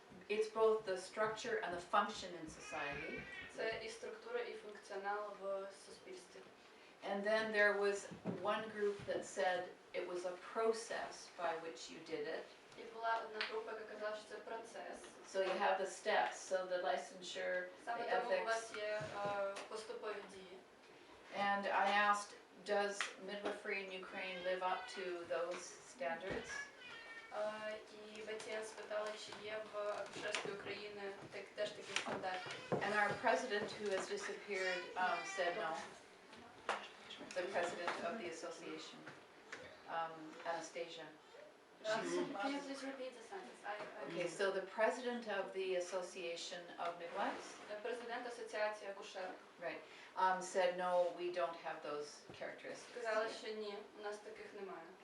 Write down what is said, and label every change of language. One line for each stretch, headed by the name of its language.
English: It's both the structure and the function in society.
Ukrainian: Це і структура, і функціонал в суспільстві.
English: And then there was one group that said it was a process by which you did it.
Ukrainian: І була одна група, яка казала, що це процес.
English: So you have the steps, so the licensure,
Ukrainian: Саме
English: the
Ukrainian: тому у
English: ethics.
Ukrainian: вас є поступові дії.
English: And I asked, does midwifery in Ukraine live up to those standards?
Ukrainian: І ВТН спитали, чи є в акушерстві України теж такі стандарти.
English: president who has disappeared said no. The president of the association, Anastasia. Can you please repeat the sentence? Okay, so the president of the association of midwives,
Ukrainian: Президент асоціації акушерів
English: right, said no, we don't have those characteristics
Ukrainian: сказали, що ні, у нас таких немає.